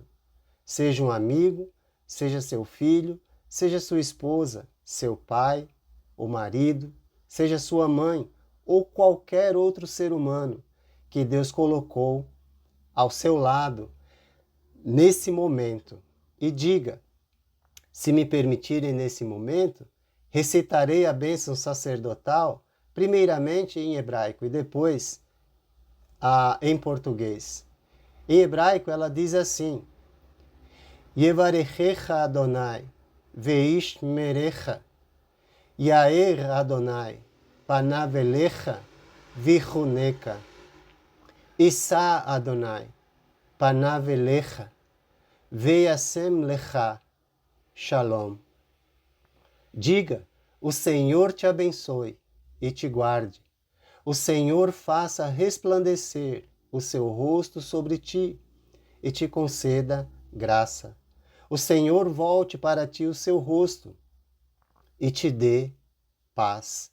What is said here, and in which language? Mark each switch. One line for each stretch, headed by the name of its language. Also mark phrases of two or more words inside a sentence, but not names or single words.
Portuguese: Seja um amigo, seja seu filho, seja sua esposa, seu pai, o marido, seja sua mãe ou qualquer outro ser humano que Deus colocou ao seu lado nesse momento. E diga: se me permitirem nesse momento, recitarei a bênção sacerdotal, primeiramente em hebraico e depois em português. Em hebraico ela diz assim:
Hebrew: יברכך אדוני וישמרך יאר אדוני פניו אליך ויחנך ישא אדוני פניו אליך וישם לך שלום.
Portuguese: Diga: o Senhor te abençoe e te guarde. O Senhor faça resplandecer o seu rosto sobre ti e te conceda graça. O Senhor volte para ti o seu rosto e te dê paz.